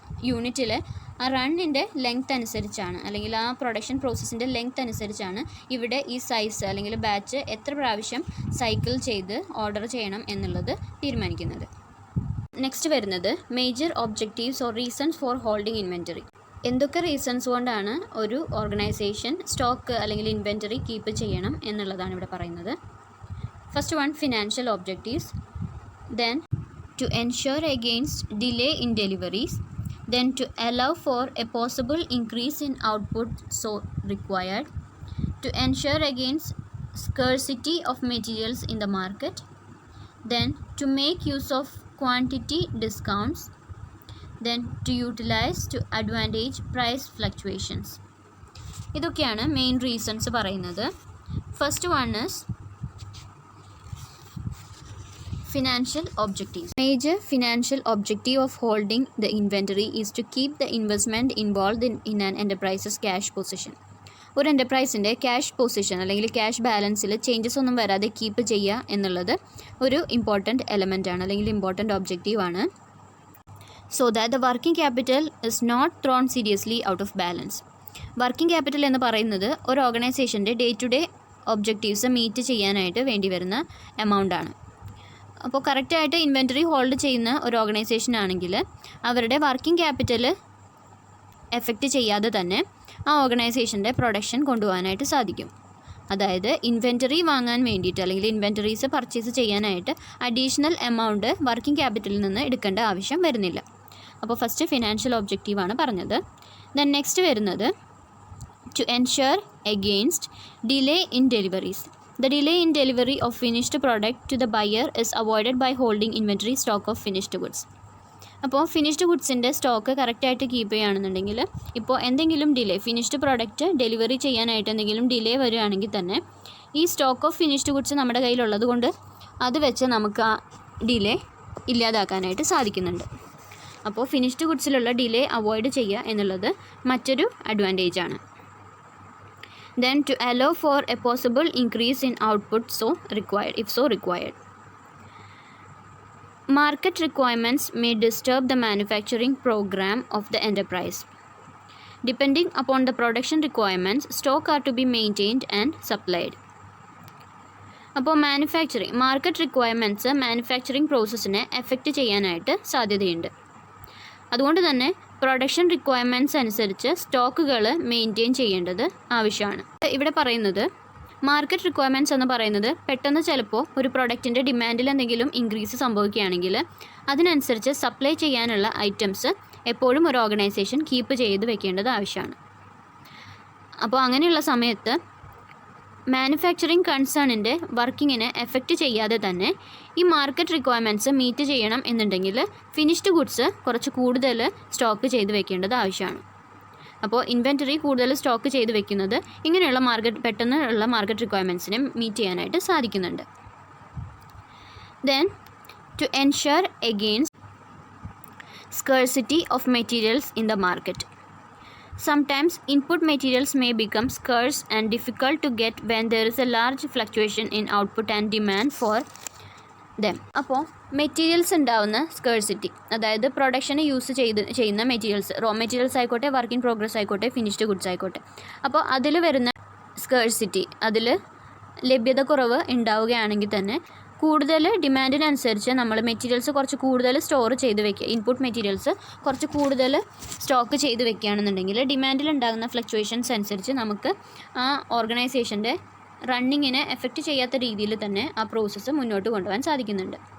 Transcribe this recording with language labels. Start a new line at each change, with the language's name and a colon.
Malayalam: യൂണിറ്റിലെ ആ റണ്ണിൻ്റെ ലെങ്ത് അനുസരിച്ചാണ്, അല്ലെങ്കിൽ ആ പ്രൊഡക്ഷൻ പ്രോസസ്സിൻ്റെ ലെങ്ത് അനുസരിച്ചാണ് ഇവിടെ ഈ സൈസ് അല്ലെങ്കിൽ ബാച്ച് എത്ര പ്രാവശ്യം സൈക്കിൾ ചെയ്ത് ഓർഡർ ചെയ്യണം എന്നുള്ളത് തീരുമാനിക്കുന്നത്.
English: Next വരുന്നത് major objectives or reasons for holding inventory.
Malayalam: എന്തൊക്കെ റീസൺസ് കൊണ്ടാണ് ഒരു ഓർഗനൈസേഷൻ സ്റ്റോക്ക് അല്ലെങ്കിൽ ഇൻവെൻറ്ററി കീപ്പ് ചെയ്യണം എന്നുള്ളതാണ് ഇവിടെ പറയുന്നത്.
English: First one, financial objectives. Then to ensure against delay in deliveries, then to allow for a possible increase in output so required, to ensure against scarcity of materials in the market, then to make use of quantity discounts, then to utilize to advantage price fluctuations.
Malayalam: ഇതൊക്കെയാണ് main reasons പറയുന്നത്.
English: First one is financial objectives. Major financial objective of holding the inventory is to keep the investment involved in an enterprise's cash position.
Malayalam: ഒരു എൻ്റർപ്രൈസിൻ്റെ cash position അല്ലെങ്കിൽ cash ബാലൻസിൽ changes ഒന്നും വരാതെ keep ചെയ്യുക എന്നുള്ളത് ഒരു important എലമെൻ്റാണ് അല്ലെങ്കിൽ important ഒബ്ജക്റ്റീവാണ്.
English: So that the working capital is not thrown seriously out of balance.
Malayalam: Working capital എന്ന് പറയുന്നത് ഒരു ഓർഗനൈസേഷൻ്റെ day to day objectives meet ചെയ്യാനായിട്ട് വേണ്ടി വരുന്ന എമൗണ്ടാണ്. അപ്പോൾ കറക്റ്റായിട്ട് ഇൻവെൻറ്ററി ഹോൾഡ് ചെയ്യുന്ന ഒരു ഓർഗനൈസേഷൻ ആണെങ്കിൽ അവരുടെ വർക്കിംഗ് ക്യാപിറ്റൽ എഫക്റ്റ് ചെയ്യാതെ തന്നെ ആ ഓർഗനൈസേഷൻ്റെ പ്രൊഡക്ഷൻ കൊണ്ടുപോകാനായിട്ട് സാധിക്കും. അതായത് ഇൻവെൻറ്ററി വാങ്ങാൻ വേണ്ടിയിട്ട് അല്ലെങ്കിൽ ഇൻവെൻറ്ററീസ് പർച്ചേസ് ചെയ്യാനായിട്ട് അഡീഷണൽ എമൗണ്ട് വർക്കിംഗ് ക്യാപിറ്റലിൽ നിന്ന് എടുക്കേണ്ട ആവശ്യം വരുന്നില്ല. അപ്പോൾ ഫസ്റ്റ് ഫിനാൻഷ്യൽ ഒബ്ജക്റ്റീവാണ് പറഞ്ഞത്.
English: Then next വരുന്നത് to ensure against delay in deliveries. The delay in delivery of finished product to the buyer is avoided by holding inventory stock of finished goods.
Malayalam: അപ്പോൾ finished ഗുഡ്സിൻ്റെ stock കറക്റ്റായിട്ട് keep ചെയ്യുകയാണെന്നുണ്ടെങ്കിൽ ഇപ്പോൾ എന്തെങ്കിലും delay finished product delivery ചെയ്യാനായിട്ട് എന്തെങ്കിലും delay വരികയാണെങ്കിൽ തന്നെ ഈ സ്റ്റോക്ക് ഓഫ് ഫിനിഷ്ഡ് ഗുഡ്സ് നമ്മുടെ കയ്യിലുള്ളത് കൊണ്ട് അത് വെച്ച് നമുക്ക് ആ ഡിലേ ഇല്ലാതാക്കാനായിട്ട് സാധിക്കുന്നുണ്ട്. അപ്പോൾ ഫിനിഷ്ഡ് ഗുഡ്സിലുള്ള ഡിലേ അവോയ്ഡ് ചെയ്യുക എന്നുള്ളത് മറ്റൊരു അഡ്വാൻറ്റേജാണ്.
English: Then to allow for a possible increase in output if so required. Market requirements may disturb the manufacturing program of the enterprise. Depending upon the production requirements, stock are to be maintained and supplied.
Malayalam: അപ്പോൾ market requirements manufacturing പ്രോസസ്സിനെ effect ചെയ്യാനായിട്ട് സാധ്യതയുണ്ട്. അതുകൊണ്ട് തന്നെ production requirements അനുസരിച്ച് സ്റ്റോക്കുകൾ maintain ചെയ്യേണ്ടത് ആവശ്യമാണ്. ഇവിടെ പറയുന്നത് മാർക്കറ്റ് റിക്വയർമെൻറ്റ്സ് എന്ന് പറയുന്നത് പെട്ടെന്ന് ചിലപ്പോൾ ഒരു പ്രൊഡക്റ്റിൻ്റെ ഡിമാൻഡിൽ എന്തെങ്കിലും ഇൻക്രീസ് സംഭവിക്കുകയാണെങ്കിൽ അതിനനുസരിച്ച് സപ്ലൈ ചെയ്യാനുള്ള ഐറ്റംസ് എപ്പോഴും ഒരു ഓർഗനൈസേഷൻ കീപ്പ് ചെയ്ത് വെക്കേണ്ടത് ആവശ്യമാണ്. അപ്പോൾ അങ്ങനെയുള്ള സമയത്ത് മാനുഫാക്ചറിങ് കൺസേണിൻ്റെ വർക്കിങ്ങിനെ എഫക്റ്റ് ചെയ്യാതെ തന്നെ ഈ മാർക്കറ്റ് റിക്വയർമെൻറ്റ്സ് മീറ്റ് ചെയ്യണം എന്നുണ്ടെങ്കിൽ ഫിനിഷ്ഡ് ഗുഡ്സ് കുറച്ച് കൂടുതൽ സ്റ്റോക്ക് ചെയ്ത് വെക്കേണ്ടത് ആവശ്യമാണ്. അപ്പോൾ ഇൻവെൻറ്ററി കൂടുതൽ സ്റ്റോക്ക് ചെയ്ത് വെക്കുന്നത് ഇങ്ങനെയുള്ള പെട്ടെന്നുള്ള മാർക്കറ്റ് റിക്വയർമെൻറ്റ്സിനെ മീറ്റ് ചെയ്യാനായിട്ട് സാധിക്കുന്നുണ്ട്.
English: Then to ensure against scarcity of materials in the market. Sometimes input materials may become scarce and difficult to get when there is a large fluctuation in output and demand for them.
Malayalam: അപ്പോൾ materials ഉണ്ടാവുന്ന scarcity, അതായത് production use ചെയ്യുന്ന materials, raw materials ആയിക്കോട്ടെ, work in progress ആയിക്കോട്ടെ, finished goods ആയിക്കോട്ടെ, അപ്പോൾ അതിൽ വരുന്ന സ്കേഴ്സിറ്റി, അതിൽ ലഭ്യത കുറവ് ഉണ്ടാവുകയാണെങ്കിൽ തന്നെ കൂടുതൽ ഡിമാൻഡിനനുസരിച്ച് നമ്മൾ മെറ്റീരിയൽസ് കുറച്ച് കൂടുതൽ സ്റ്റോർ ചെയ്ത് വെക്കുക, ഇൻപുട്ട് മെറ്റീരിയൽസ് കുറച്ച് കൂടുതൽ സ്റ്റോക്ക് ചെയ്ത് വെക്കുകയാണെന്നുണ്ടെങ്കിൽ ഡിമാൻഡിൽ ഉണ്ടാകുന്ന ഫ്ലക്ച്വേഷൻസ് അനുസരിച്ച് നമുക്ക് ആ ഓർഗനൈസേഷൻ്റെ റണ്ണിങ്ങിനെ എഫക്റ്റ് ചെയ്യാത്ത രീതിയിൽ തന്നെ ആ പ്രോസസ്സ് മുന്നോട്ട് കൊണ്ടുപോകാൻ സാധിക്കുന്നുണ്ട്.